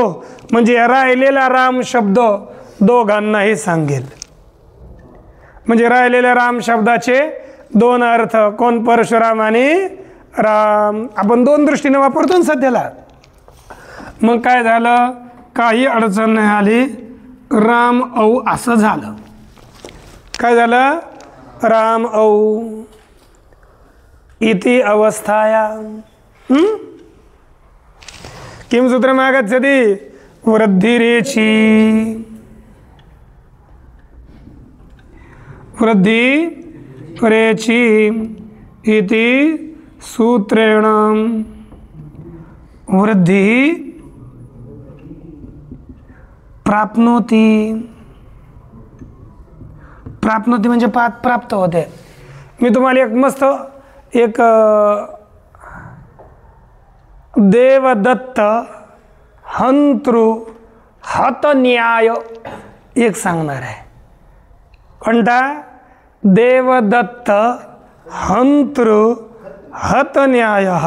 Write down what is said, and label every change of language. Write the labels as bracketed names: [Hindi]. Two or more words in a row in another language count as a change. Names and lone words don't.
[Marathi] म्हणजे राहिलेला राम शब्द दोघांनाही सांगेल. म्हणजे राहिलेल्या राम शब्दाचे दोन अर्थ कोण? परशुराम आणि राम. आपण दोन दृष्टीने वापरतो ना सध्याला. मग काय झालं? काही अडचण नाही आली, राम औ असं झालं. काय झालं? [Sanskrit] राम औ इति अवस्थाया किम सूत्रमागच्छति? वृद्धिरेचि. वृद्धिरेचि इति सूत्रेण वृद्धि प्राप्नोति. [Marathi] प्राप्नोति म्हणजे प्राप्त होते. मी तुम्हाला एक मस्त एक [Sanskrit] देवदत्त हंतृ हत न्याय [Marathi] एक सांगणार आहे. कोणता? [Sanskrit] देवदत्त हंतृ हत न्याय.